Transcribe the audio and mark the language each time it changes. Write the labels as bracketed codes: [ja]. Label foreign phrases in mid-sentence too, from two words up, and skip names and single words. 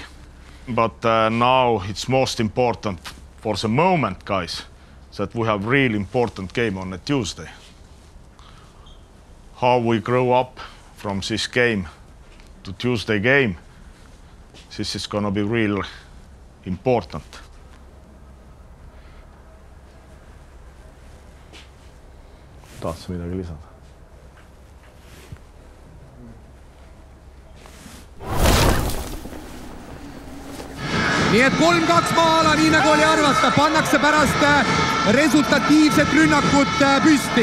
[en] But now it's most important for the moment, guys, that we have really important game on a Tuesday. How we grow up from this game to Tuesday game, this is gonna be real important. [et] Tahtsid midagi lisada? Nii et 3-2 maala, nii nagu oli arvata, pannakse pärast resultatiivset rünnakut püsti.